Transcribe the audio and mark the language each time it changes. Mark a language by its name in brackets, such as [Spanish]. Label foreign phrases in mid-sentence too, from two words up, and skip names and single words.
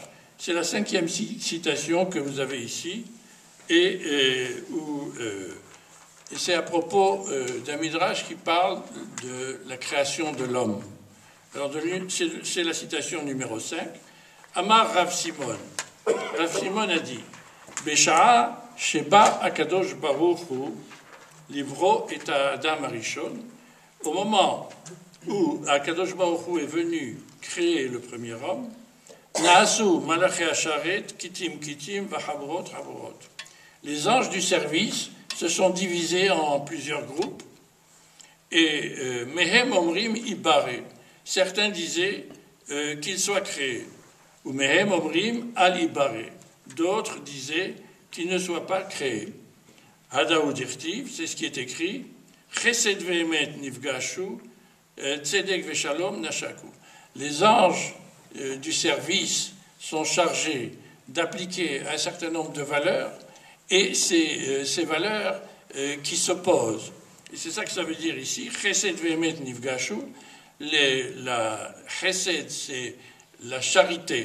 [French] C'est la 5e citation que vous avez ici, et c'est à propos d'un midrash qui parle de la création de l'homme. Alors, c'est la citation numéro 5. [Hebrew] אמר רב סימון. רב סימון [French] a dit [Hebrew] בשעה שבא הקדוש ברוך הוא לברוא את אדם הראשון. [French] Au moment où [Hebrew] הקדוש ברוך הוא [French] est venu créer le premier homme, [Hebrew] נעשו מלאכי השרת כיתים כיתים וחבורות חבורות. [French] Les anges du service se sont divisés en plusieurs groupes, et [Hebrew] מהם אומרים יברא. [French] Certains disaient qu'il soit créé, ou [Hebrew] מהם אומרים אל יברא. [French] D'autres disaient qu'il ne soit pas créé. [Aramaic] הדא הוא דכתיב, [French] c'est ce qui est écrit, [Hebrew] חסד ואמת נפגשו צדק ושלום נשקו. [French] Les anges du service sont chargés d'appliquer un certain nombre de valeurs, et ces valeurs qui s'opposent. Et c'est ça que ça veut dire ici. [Hebrew] חסד ואמת נפגשו. [French] La chesed, c'est la charité.